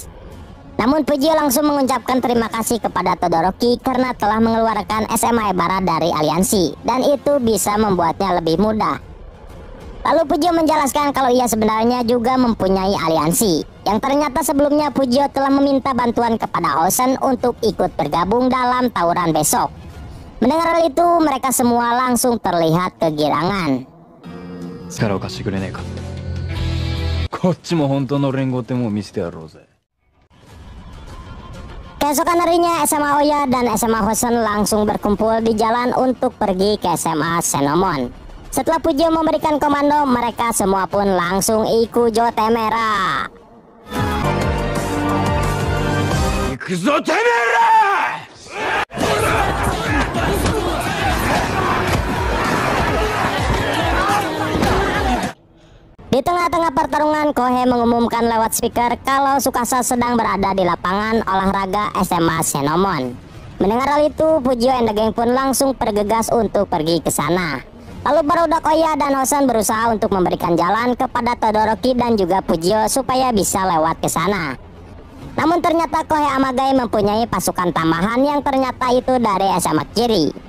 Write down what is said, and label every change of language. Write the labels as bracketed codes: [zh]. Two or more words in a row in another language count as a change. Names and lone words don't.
[id] Namun Fujio langsung mengucapkan terima kasih kepada Todoroki karena telah mengeluarkan SMA Ebara dari aliansi, dan itu bisa membuatnya lebih mudah. Lalu Fujio menjelaskan kalau ia sebenarnya juga mempunyai aliansi, yang ternyata sebelumnya Fujio telah meminta bantuan kepada Hosen untuk ikut bergabung dalam tawuran besok. Mendengar hal itu, mereka semua langsung terlihat kegirangan. [ja] 力を貸してくれねえか。こっちも本当の連合ってもう見せてやろうぜ。 [id] Keesokan harinya SMA Oya dan SMA Hosen langsung berkumpul di jalan untuk pergi ke SMA Senomon. Setelah Fujio memberikan komando, mereka semua pun langsung ikut Temera. [ja] 行くぞてめえら! [id] Di tengah-tengah pertarungan, Kohei mengumumkan lewat speaker kalau Tsukasa sedang berada di lapangan olahraga SMA Senomon. Mendengar hal itu, Fujio [en] and the gang [id] pun langsung bergegas untuk pergi ke sana. Lalu barudak Oya dan Hosen berusaha untuk memberikan jalan kepada Todoroki dan juga Fujio supaya bisa lewat ke sana. Namun ternyata Kohei Amagai mempunyai pasukan tambahan yang ternyata itu dari SMA Kiri.